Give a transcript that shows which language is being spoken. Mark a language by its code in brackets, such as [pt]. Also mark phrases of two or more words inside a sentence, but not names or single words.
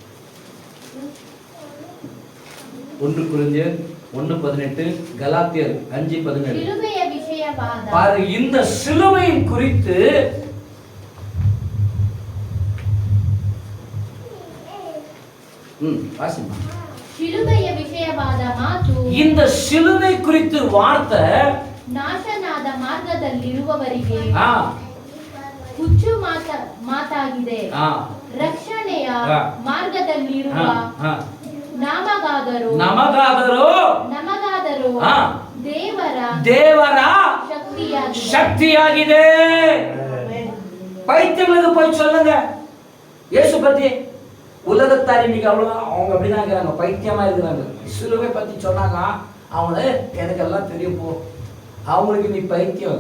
[ta] 1 கொரிந்தியர் 1:18, கலாத்தியர் 5:17. சிலுவைய விஷயவாதம். பாரு, இந்த சிலுவையின் குறித்து வாசிமா. [kn] ಶಿಲುಬೆಯ ವಿಷಯವಾದ ಮಾತು [ta] இந்த சிலுவை குறித்து வார்த்தை [kn] ನಾಶನಾದ ಮಾರ್ಗದಲ್ಲಿರುವವರಿಗೆ ಆ ಹುಚ್ಚು ಮಾತಾಗಿದೆ. ರಕ್ಷಣೆಯ ಆ. ಮಾರ್ಗದಲ್ಲಿರುವ ಆ. ನಮಗಾದರೂ ಆ. ದೇವರ சக்தியாಗಿದೆ. [ta] பைத்தியங்களுக்கு போய் சொல்லுங்க இயேசு பத்தி. உலகத்தார் இன்னைக்கு அவங்க அப்படிதான் இருக்கிறாங்க, பைத்தியமா இருக்கிறாங்க. சிலுவை பத்தி சொன்னாங்க, அவங்க எனக்கு எல்லாம் தெரியும் போ, அவங்களுக்கு நீ பைத்தியம்.